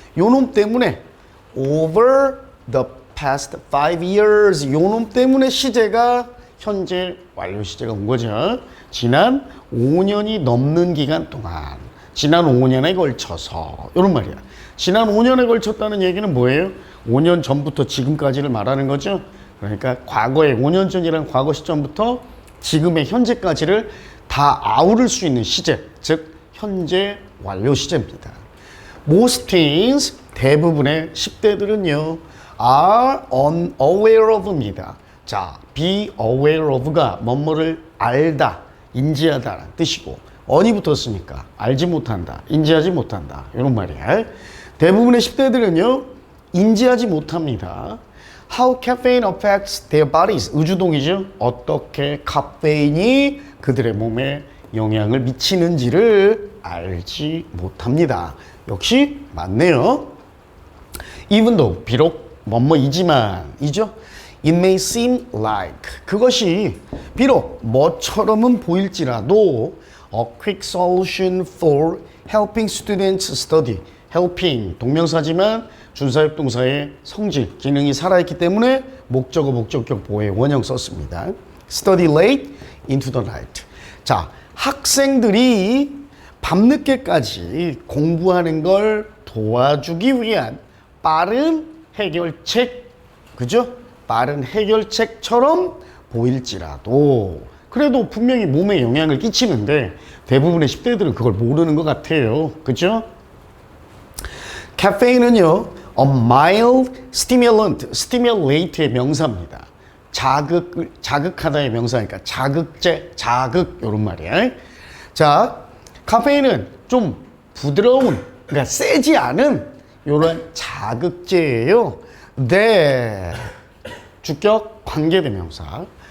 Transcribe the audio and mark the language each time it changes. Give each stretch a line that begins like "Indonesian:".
Korean: 요놈 때문에
English: over the past 5 years.
Korean: 요놈 때문에 시제가 현재 완료 시제가 온 거죠. 지난 5년이 넘는 기간 동안, 지난 5년에 걸쳐서, 이런 말이야. 지난 5년에 걸쳤다는 얘기는 뭐예요? 5년 전부터 지금까지를 말하는 거죠. 그러니까 과거의 5년 전이란 과거 시점부터 지금의 현재까지를 다 아우를 수 있는 시제, 즉 현재 완료 시제입니다.
English: Most teens,
Korean: 대부분의 10대들은요,
English: are unaware of입니다.
Korean: 자, be aware of가 뭐뭐를 알다, 인지하다라는 뜻이고, on이 붙었으니까 알지 못한다, 인지하지 못한다, 이런 말이에요. 대부분의 10대들은요, 인지하지 못합니다.
English: How caffeine affects their bodies.
Korean: 의주동이죠. 어떻게 카페인이 그들의 몸에 영향을 미치는지를 알지 못합니다. 역시 맞네요.
English: Even though,
Korean: 비록 뭐뭐이지만, 이죠?
English: It may seem like,
Korean: 그것이 비록 뭐처럼은 보일지라도
English: a quick solution for helping students study.
Korean: helping, 동명사지만 준사역동사의 성질, 기능이 살아있기 때문에 목적어, 목적격 보호의 원형 썼습니다.
English: Study late into the night.
Korean: 자, 학생들이 밤늦게까지 공부하는 걸 도와주기 위한 빠른 해결책, 그죠? 빠른 해결책처럼 보일지라도, 그래도 분명히 몸에 영향을 끼치는데 대부분의 10대들은 그걸 모르는 것 같아요. 그죠?
English: 카페인은요, a mild stimulant, stimulate의 명사입니다.
Korean: 자극하다의 명사니까 자극제, 자극, 이런 말이에요. 자, 카페인은 좀 부드러운, 그러니까 세지 않은 이런 자극제예요. 네, 주격 관계대명사.